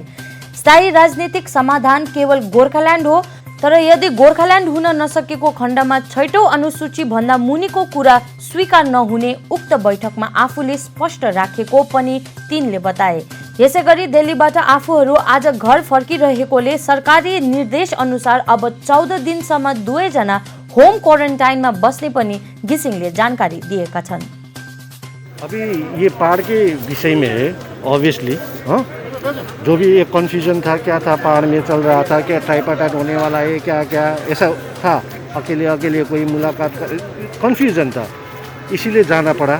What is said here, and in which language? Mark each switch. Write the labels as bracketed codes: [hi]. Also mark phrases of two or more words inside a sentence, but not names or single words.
[ne] स्थायी राजनीतिक समाधान केवल गोर्खाल्यान्ड हो, तर यदि गोर्खाल्यान्ड हुन नसकेको खण्डमा छैटौं अनुसूची भन्दा मुनिको कुरा स्वीकार नहुने उक्त बैठकमा आफूले स्पष्ट राखेको पनि तिनले बताए। यसैगरी दिल्लीबाट आफूहरू आज घर फर्किरहेकोले सरकारी निर्देश अनुसार अब 14 दिनसम्म दुवैजना होम क्वारेन्टाइनमा बस्ने पनि घिसिङले जानकारी दिएका छन्। [hi] अभी ये पहाड़ के विषय में है, ऑब्वियसली जो भी एक कन्फ्यूजन था, क्या था पहाड़ में चल रहा था, क्या ट्राइपार्टाइट होने वाला है, क्या क्या ऐसा था, अकेले अकेले कोई मुलाकात, कन्फ्यूजन था, इसीलिए जाना पड़ा।